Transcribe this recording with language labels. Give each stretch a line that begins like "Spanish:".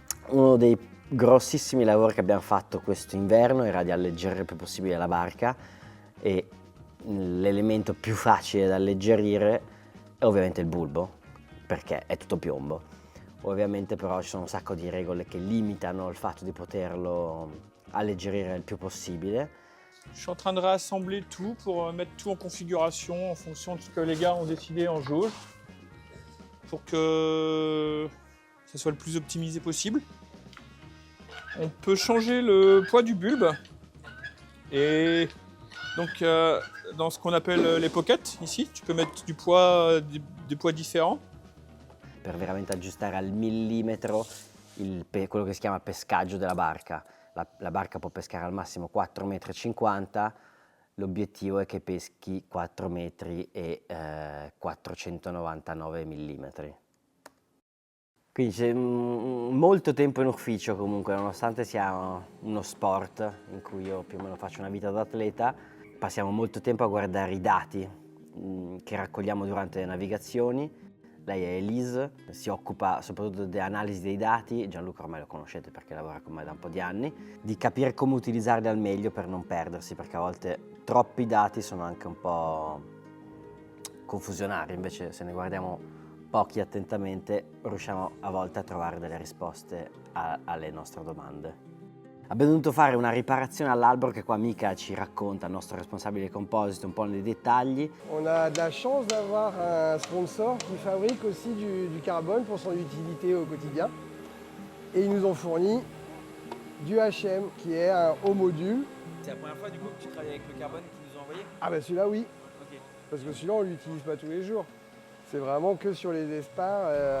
Italian: Uno dei grossissimi lavori che abbiamo fatto questo inverno era di alleggerire il più possibile la barca, e l'elemento più facile da alleggerire è ovviamente il bulbo, perché è tutto piombo. Ovviamente però ci sono un sacco di regole che limitano il fatto di poterlo alleggerire il più possibile.
French: Je suis en train de réassembler tout pour mettre tout en configuration en fonction de ce que les gars ont décidé en jauge pour que ça soit le plus optimisé possible. On peut changer le poids du bulbe et donc dans ce qu'on appelle les pockets ici, tu peux mettre du poids, des poids différents.
Italian: Per veramente aggiustare al millimetro quello che si chiama pescaggio della barca. La barca può pescare al massimo 4,50 m, l'obiettivo è che peschi 4 metri e 499 mm. Quindi c'è molto tempo in ufficio comunque, nonostante sia uno sport in cui io più o meno faccio una vita da atleta, passiamo molto tempo a guardare i dati che raccogliamo durante le navigazioni. Lei è Elise, si occupa soprattutto di analisi dei dati, Gianluca ormai lo conoscete perché lavora con me da un po' di anni, di capire come utilizzarli al meglio per non perdersi, perché a volte troppi dati sono anche un po' confusionari, invece se ne guardiamo pochi attentamente riusciamo a volte a trovare delle risposte alle nostre domande. Abbiamo dovuto fare una riparazione all'albero che qua Mika ci racconta, il nostro responsabile composite, un po' nei dettagli.
French: On a de la chance d'avoir un sponsor qui fabrique aussi du carbone pour son utilité au quotidien. Et ils nous ont fourni du HM qui est un haut module. C'est la première fois du coup que tu travailles avec le carbone qu'ils nous ont envoyé? Ah bah celui-là oui, Ok. parce que celui-là on l'utilise pas tous les jours. C'est vraiment que sur les espas.